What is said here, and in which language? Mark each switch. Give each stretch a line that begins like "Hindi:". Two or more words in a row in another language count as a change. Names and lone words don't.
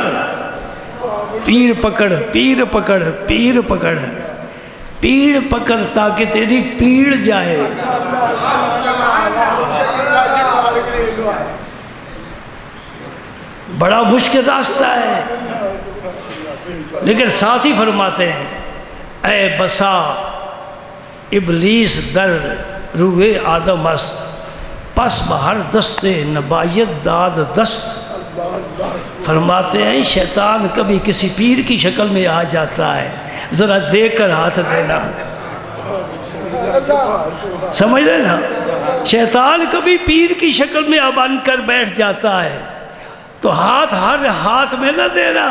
Urdu: پیر پکڑ پیر پکڑ پیر پکڑ پیر پکڑ تاکہ تیری پیڑ جائے. بڑا مشکل راستہ ہے، لیکن ساتھ ہی فرماتے ہیں
Persian: اے بسا ابلیس در روئے آدم است پس بہر دست نبایت داد دست.
Urdu: فرماتے ہیں شیطان کبھی کسی پیر کی شکل میں آ جاتا ہے، ذرا دیکھ کر ہاتھ دینا. سمجھ رہے نا؟ شیطان کبھی پیر کی شکل میں بن کر بیٹھ جاتا ہے تو ہاتھ ہر ہاتھ میں نہ دینا.